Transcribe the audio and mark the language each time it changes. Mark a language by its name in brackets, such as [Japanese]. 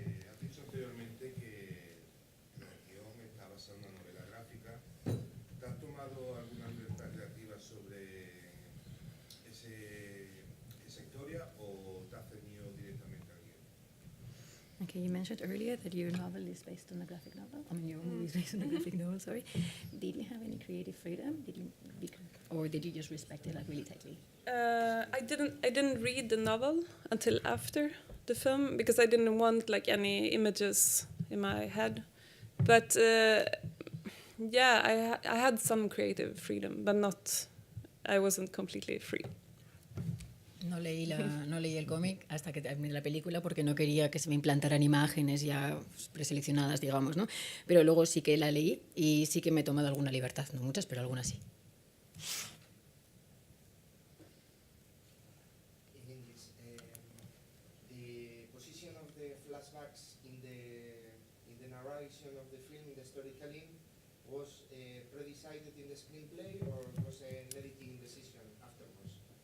[Spanish] Has dicho anteriormente que el guión está basado en una novela gráfica. ¿Te has tomado alguna libertad creativa sobre esa historia o te has ceñido directamente al guión? [English] Okay, you mentioned earlier that your novel is based on a graphic novel. I mean, your movie is based on a graphic novel, sorry. Did you have any creative freedom? Or did you just respect it like really tightly? I didn't read the novel until after the film because I didn't want like any images in my head. But yeah, I had some creative freedom, but I wasn't completely free. [Spanish] No leí el cómic hasta que terminé la película porque no quería que se me implantaran imágenes ya preseleccionadas, digamos, ¿no? Pero luego sí que la leí y sí que me he tomado alguna libertad, no muchas, pero algunas sí. [English] In English, the position of the flashbacks in the narration of the film, in the storytelling, was pre-decided in the screenplay or was an editing decision afterwards?